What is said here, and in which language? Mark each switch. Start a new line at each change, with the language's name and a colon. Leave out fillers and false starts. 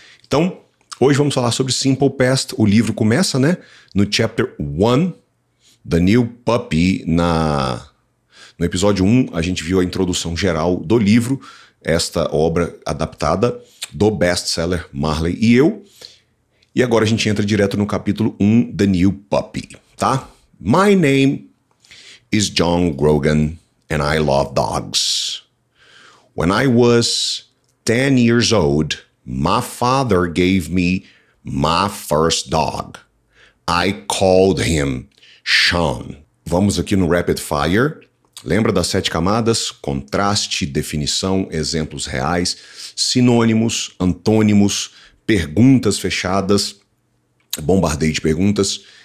Portuguese: Então, hoje vamos falar sobre Simple Past. O livro começa, né, no Chapter 1, The New Puppy. No episódio 1, a gente viu a introdução geral do livro, esta obra adaptada do best-seller Marley e eu. E agora a gente entra direto no capítulo 1, The New Puppy, tá?
English: My name is John Grogan and I love dogs. When I was 10 years old, my father gave me my first dog. I called him Sean.
Portuguese: Vamos aqui no Rapid Fire. Lembra das 7 camadas? Contraste, definição, exemplos reais, sinônimos, antônimos, perguntas fechadas, bombardeio de perguntas.